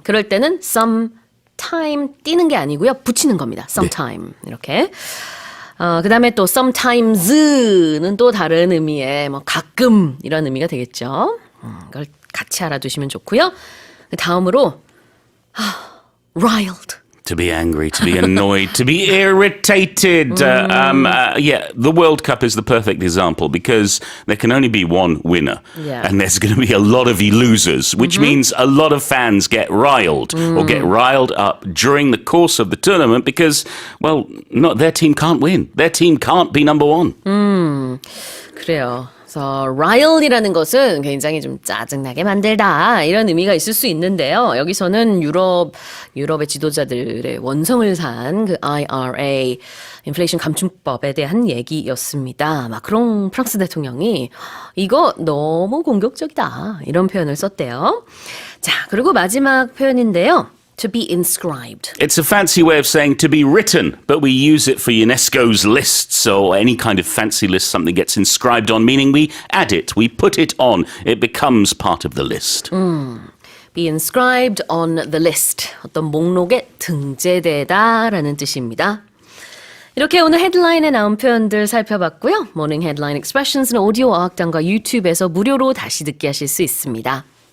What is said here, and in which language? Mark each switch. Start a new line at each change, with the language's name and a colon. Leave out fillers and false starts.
Korean: 그럴 때는 sometime 띄는 게 아니고요. 붙이는 겁니다. sometime. 이렇게. 그 다음에 또 sometimes는 또 다른 의미의 뭐 가끔 이런 의미가 되겠죠. 그걸 같이 알아두시면 좋고요. 다음으로 riled.
English: To be angry, to be annoyed, to be irritated. Yeah, the World Cup is the perfect example because there can only be one winner. Yeah. And there's going to be a lot of losers, which means a lot of fans get riled or get riled up during the course of the tournament because, well, their team can't win. Their team can't be number one.
Korean: 그래요. 그래서 rile이라는 것은 굉장히 좀 짜증나게 만들다 이런 의미가 있을 수 있는데요. 여기서는 유럽의 지도자들의 원성을 산 그 IRA 인플레이션 감축법에 대한 얘기였습니다. 마크롱 프랑스 대통령이 이거 너무 공격적이다 이런 표현을 썼대요. 자, 그리고 마지막 표현인데요.
English: To be inscribed. It's a fancy way of saying to be written, but we use it for UNESCO's lists or any kind of fancy list something gets inscribed on, meaning we add it, we put it on, it becomes part of the list. Be inscribed on the list.
Korean: 어떤 목록에 등재되다라는 뜻입니다. 이렇게 오늘 헤드라인에 나온 표현들 살펴봤고요. 모닝 헤드라인 익스프레션스는 오디오 어학당과 유튜브에서 무료로 다시 듣기 하실 수 있습니다.